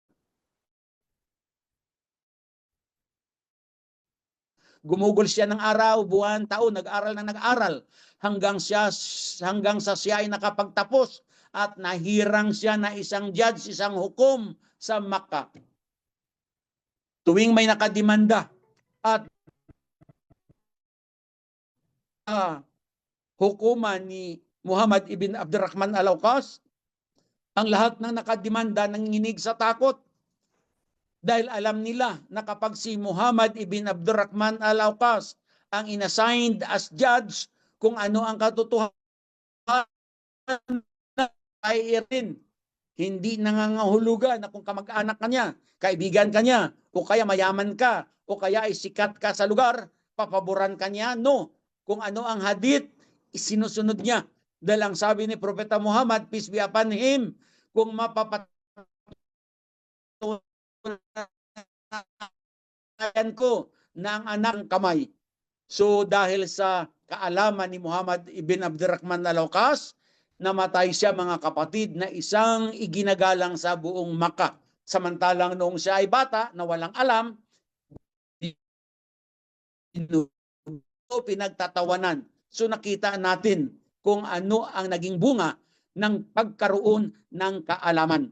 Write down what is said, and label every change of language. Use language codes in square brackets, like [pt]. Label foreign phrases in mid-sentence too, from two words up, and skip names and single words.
[tl] Gumugol siya ng araw, buwan, taon, nag-aral na nag-aral hanggang sa siya ay nakapagtapos at nahirang siya na isang judge, isang hukom sa Makkah. Tuwing may nakademanda at hukuman ni Muhammad ibn Abdurrahman al-Awqas, ang lahat ng nakademanda nanginginig sa takot. Dahil alam nila na kapag si Muhammad ibn Abdurrahman al-Awqas ang inassigned [en] as judge, [tl] kung ano ang katotohanan ay irin. Hindi nangangahulugan na kung kamag-anak ka niya, kaibigan ka niya, o kaya mayaman ka, o kaya ay sikat ka sa lugar, papaboran ka niya. No. Kung ano ang hadith, isinusunod niya. Dahil ang sabi ni Propeta Muhammad, [en] peace be upon him, [tl] kung mapapatunan ko na ang anak ng kamay. So dahil sa kaalaman ni Muhammad ibn Abdurrahman al-Awqas, namatay siya mga kapatid na isang iginagalang sa buong Makkah. Samantalang noong siya ay bata na walang alam, pinagtatawanan. So nakita natin kung ano ang naging bunga ng pagkaroon ng kaalaman.